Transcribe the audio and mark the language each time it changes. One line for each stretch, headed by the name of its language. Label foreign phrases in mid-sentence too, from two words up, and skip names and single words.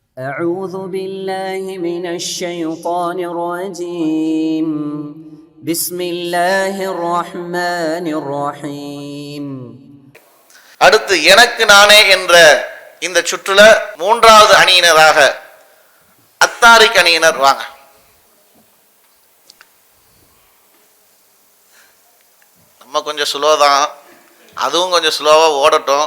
Arabic: أعوذ بالله من الشيطان الرجيم بسم الله الرحمن الرحيم.
Tamil: அடுத்து எனக்கு நானே என்ற இந்த சுற்றுல மூன்றாவது அணியினராக அத்தாரிக் அணியினர் வாங்க. நம்ம கொஞ்சம் ஸ்லோ தான், அதுவும் கொஞ்சம் ஸ்லோவாக ஓடட்டும்.